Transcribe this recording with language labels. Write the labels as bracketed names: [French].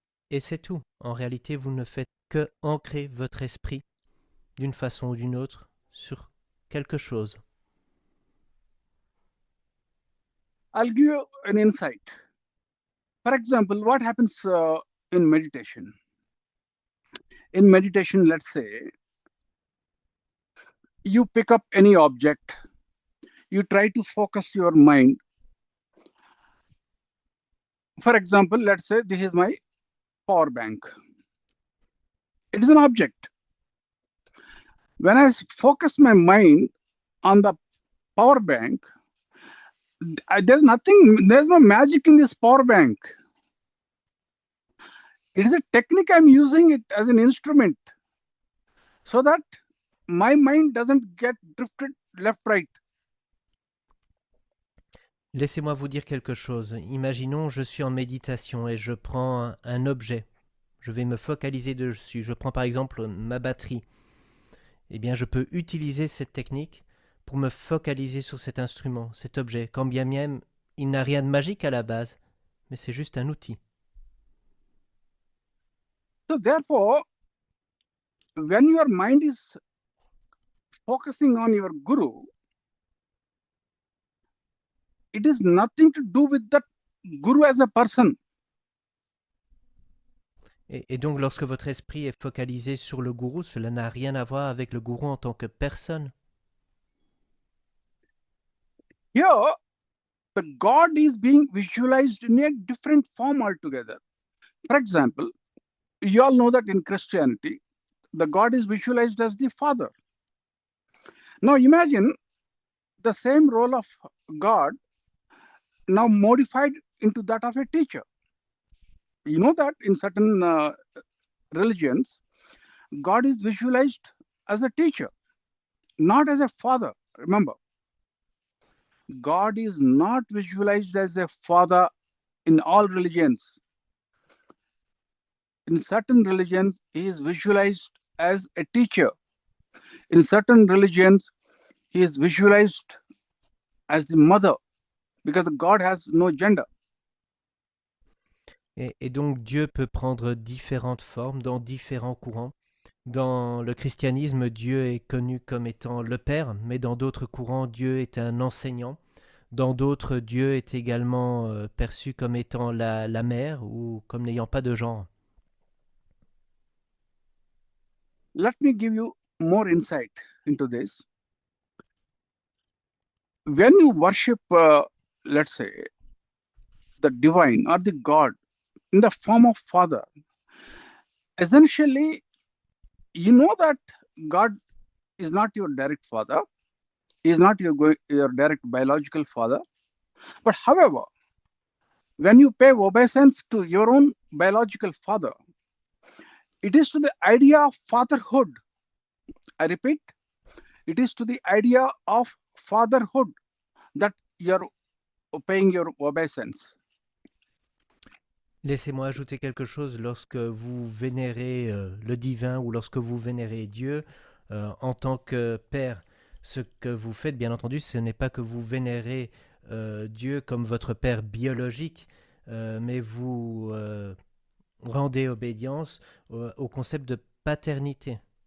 [French] Et c'est tout. En réalité, vous ne faites que ancrer votre esprit d'une façon ou d'une autre sur quelque chose. [English] I'll give you an insight. For example, what happens in meditation? In meditation, let's say, you pick up any object, you try to focus your mind. For example, let's say this is my power bank. It is an object. When I focus my mind on the power bank, there's no magic in this power bank. It is a technique. I'm using it as an instrument so that my mind doesn't get drifted left, right. [French] Laissez-moi vous dire quelque chose. Imaginons, je suis en méditation et je prends un objet. je vais me focaliser dessus. Je prends par exemple ma batterie. Eh bien, je peux utiliser cette technique pour me focaliser sur cet instrument, cet objet, quand bien même il n'a rien de magique à la base, mais c'est juste un outil. [English] So therefore, when your mind is focusing on your guru, it is nothing to do with that guru as a person. [French] Et donc, lorsque votre esprit est focalisé sur le gourou, cela n'a rien à voir avec le gourou en tant que personne. [English] Here, the God is being visualized in a different form altogether. For example, you all know that in Christianity, the God is visualized as the Father. Now imagine the same role of God now modified into that of a teacher. You know that in certain religions, God is visualized as a teacher, not as a father. Remember, God is not visualized as a father in all religions. In certain religions, he is visualized as a teacher. In certain religions, he is visualized as the mother, because God has no gender. [French] Et donc, Dieu peut prendre différentes formes dans différents courants. Dans le christianisme, Dieu est connu comme étant le Père, mais dans d'autres courants, Dieu est un enseignant. Dans d'autres, Dieu est également perçu comme étant la mère ou comme n'ayant pas de genre. [English] Let me give you more insight into this. When you worship, let's say, the divine or the God in the form of Father, essentially, you know that God is not your direct father. He is not your direct biological father. But however, when you pay obeisance to your own biological father, it is to the idea of fatherhood. I repeat, it is to the idea of fatherhood that you are paying your obeisance. [French] Laissez-moi ajouter quelque chose. Lorsque vous vénérez le divin ou lorsque vous vénérez Dieu en tant que Père, ce que vous faites, bien entendu, ce n'est pas que vous vénérez Dieu comme votre Père biologique, mais vous rendez obédience au concept de paternité.